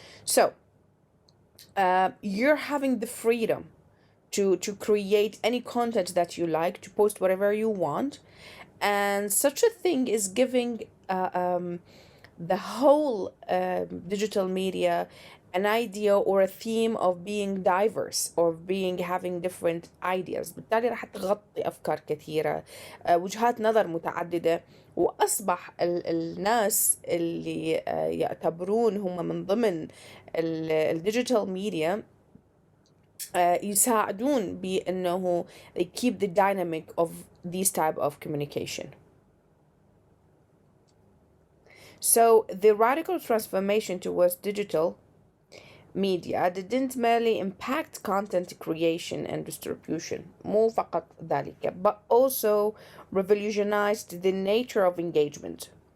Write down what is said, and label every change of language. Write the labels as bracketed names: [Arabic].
[English] So you're having the freedom to create any content that you like, to post whatever you want, and such a thing is giving the whole digital media an idea or a theme of being diverse or being having different ideas. [Arabic] بالتالي راح تغطي أفكار كثيرة، وجهات نظر متعددة، وأصبح الناس اللي يعتبرون هم من ضمن الديجيتال ميديا يساعدون بأنه [English] they keep the dynamic of these type of communication. So the radical transformation towards digital media didn't merely impact content creation and distribution [Arabic] مو فقط ذلك, [English] but also revolutionized the nature of engagement.